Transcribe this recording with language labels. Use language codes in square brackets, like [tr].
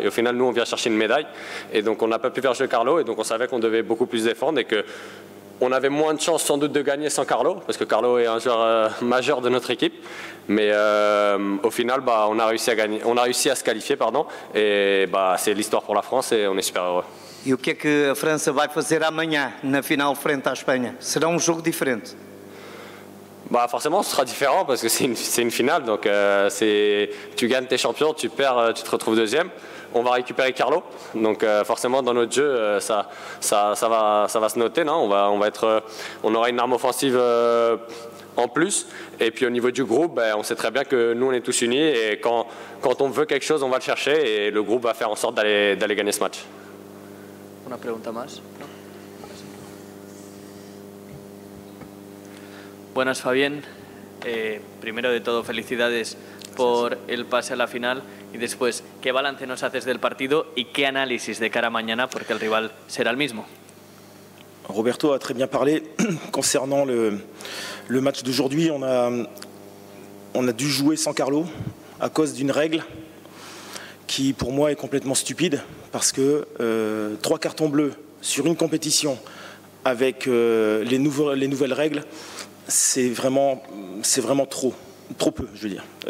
[fr] Et au final, nous, on vient chercher une médaille. Et donc, on n'a pas pu faire jouer Carlo. Et donc, on savait qu'on devait beaucoup plus défendre, et qu'on avait moins de chances sans doute de gagner sans Carlo, parce que Carlo est un joueur majeur de notre équipe. Mais au final, on a réussi à se qualifier, et c'est l'histoire pour la France, et on est super heureux. [pt] E o que é que a França vai fazer amanhã na final frente à Espanha? Será jogo diferente? [fr] Forcément, ce sera différent parce que c'est une finale. Donc, tu gagnes tes champions, tu perds, tu te retrouves 2e. On va récupérer Carlo. Donc, forcément, dans notre jeu, ça va se noter. Non, on aura une arme offensive en plus. Et puis, au niveau du groupe, on sait très bien que nous, on est tous unis. Et quand on veut quelque chose, on va le chercher. Et le groupe va faire en sorte d'aller gagner ce match. [es] Una pregunta más. Buenas, Fabien. Primero de todo, felicidades por el pase a la final, y después, ¿qué balance nos haces del partido y qué análisis de cara a mañana, porque el rival será el mismo? [fr] Roberto a très bien parlé concernant le match d'aujourd'hui. On a dû jouer sans Carlo à cause d'une règle qui, pour moi, est complètement stupide, parce que 3 cartons bleus sur une compétition avec les nouvelles règles, c'est vraiment trop peu, je veux dire.